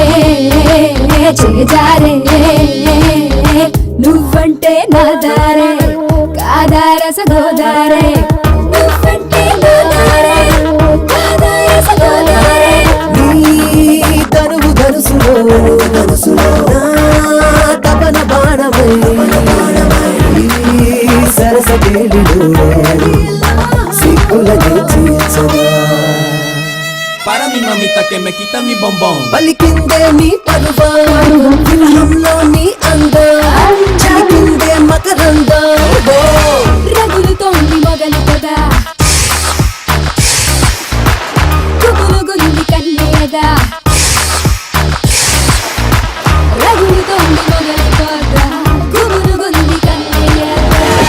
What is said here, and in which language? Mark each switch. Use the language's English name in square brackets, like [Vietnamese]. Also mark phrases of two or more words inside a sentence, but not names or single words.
[Telugu] చేజారే నువ్వంటే నా దారే కాదారస గోదారే నువ్వంటే నా దారే కాదారస గోదారే నీ తనువు ధనుసులో నా తపన బాణమై ఈ సరస కేళిలో సిగ్గులని తీర్చగా [Spanish] Para mi mamita que me quita mi bombón. [Telugu] పలికిందే నీ పరువం విరహంలో నీ అందం చిలికిందే మకరందం రగులుతోంది మొగలు పద గుబులుగుంది కన్నేదా రగులుతోంది మొగలు పద గుబులుగుంది కన్నేదా